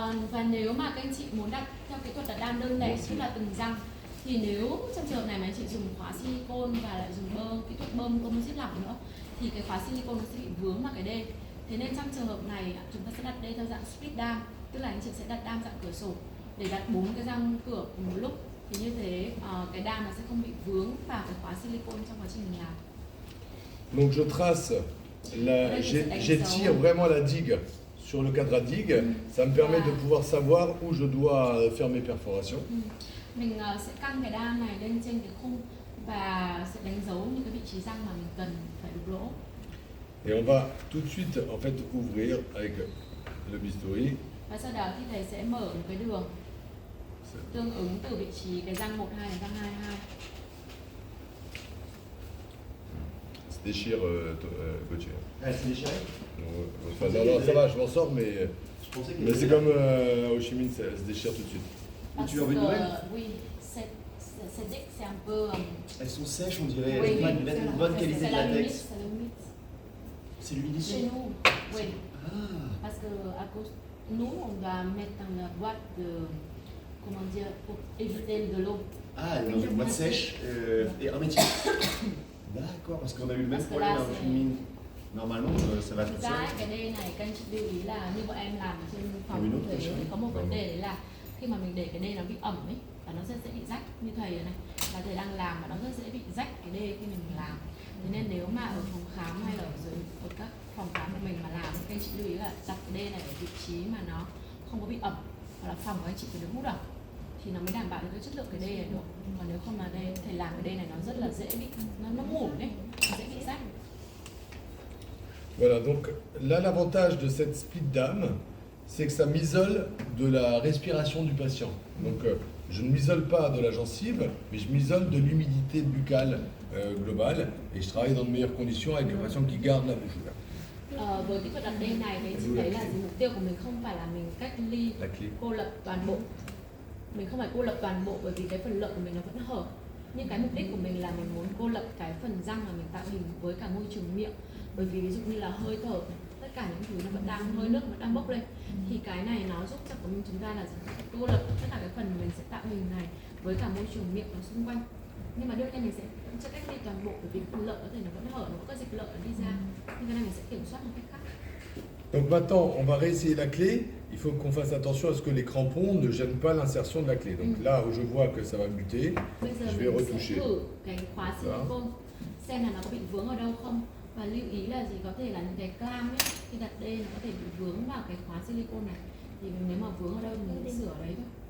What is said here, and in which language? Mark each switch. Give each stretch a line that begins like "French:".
Vietnamese: Và nếu mà các anh chị muốn đặt theo kỹ thuật đặt đam đơn lẻ, tức là từng răng, thì nếu trong trường hợp này mà anh chị dùng khóa silicone và lại dùng kỹ thuật bơm composite lỏng nữa, thì cái khóa silicone nó sẽ bị vướng vào cái đê. Thế nên trong trường hợp này chúng ta sẽ đặt đê theo dạng split dam, tức là anh chị sẽ đặt đam dạng cửa sổ để đặt 4 cái răng cửa cùng một lúc. Thì như thế cái đam nó sẽ không bị vướng vào cái khóa silicone trong quá trình mình làm.
French: Donc je trace, j'étire vraiment la digue sur le cadre à digue. Ça me permet de pouvoir savoir où je dois faire mes perforations.
Vietnamese: Mình sẽ căng cái đam này lên trên cái khung và sẽ đánh dấu những cái vị trí răng mà mình cần phải đục lỗ.
French: Et on va tout de suite en fait ouvrir avec le bistouri.
Vietnamese: Và sau đó thì thầy sẽ mở một cái đường tương ứng từ vị trí cái răng 12 đến răng 22.
French: Se déchire Gauthier. Elle s'est déchirée. Enfin, non, ça va, je m'en sors, mais c'est comme au chimie, ça se déchire tout de suite. Et tu as envie de nouvelles? Oui, c'est un peu. Elles sont sèches, on dirait. Oui, Une bonne qualité de latex. C'est l'humidité. Chez nous, oui. Ah. Parce que à cause nous, on va mettre dans la boîte de, comment dire, pour éviter de l'eau. Ah, dans une boîte sèche et hermétique. D'accord, parce qu'on a eu le même problème dans le chimie. Normalement, ça va tout seul.
Vietnamese: Cái đê này các anh chị lưu ý là như bọn em làm trên phòng thì có một vấn đề đấy là khi mà mình để cái đê nó bị ẩm ấy, và nó rất dễ bị rách. Như thầy này là thầy đang làm và nó rất dễ bị rách cái đê khi mình làm. Thế nên nếu mà ở phòng khám hay là ở các phòng khám của mình mà làm, các anh chị lưu ý là đặt cái đê này ở vị trí mà nó không có bị ẩm, hoặc là phòng của anh chị phải được hút ẩm thì nó mới đảm bảo được cái chất lượng cái đê này được. Còn nếu không mà đây thầy làm cái đê này nó rất là dễ bị nó mủn đấy, nó dễ bị rách.
French: Voilà, donc là l'avantage de cette split dame, c'est que ça m'isole de la respiration du patient. Donc je ne m'isole pas de la gencive, mais je m'isole de l'humidité buccale globale et je travaille dans de meilleures conditions avec le patient qui garde la bouche ouverte.
Vietnamese: Với kỹ thuật đặt đê này thì chị thấy là mục tiêu của mình không phải là mình cách ly, cô lập toàn bộ. Mình không phải cô lập toàn bộ bởi vì cái phần lợi của mình nó vẫn hở. Nhưng cái mục đích của mình là mình muốn cô lập cái phần răng mà mình tạo hình với cả môi trường miệng. Bởi vì ví dụ như là hơi thở, tất cả những thứ nó vẫn đang, hơi nước vẫn đang bốc lên. Thì cái này nó giúp cho chúng ta là cô lập tất cả cái phần mình sẽ tạo hình này với cả môi trường miệng và xung quanh. Nhưng mà đương nhiên mình sẽ cho cách ly toàn bộ bởi vì phần lợi có thể nó vẫn hở, nó có dịch lợi đi ra. Nhưng cái này mình sẽ kiểm soát một cách khác.
French: Donc maintenant, on va réessayer la clé. Il faut qu'on fasse attention à ce que les crampons ne gênent pas l'insertion de la clé. Donc là où je vois que ça va buter, je vais retoucher.
Vietnamese: Thử cái khóa silicone xem là nó có bị vướng ở đâu không. Và lưu ý là gì, có thể là những cái clam ấy, khi đặt đê nó có thể bị vướng vào cái khóa silicone này. Thì nếu mà vướng ở đâu mình sẽ sửa ở đấy thôi.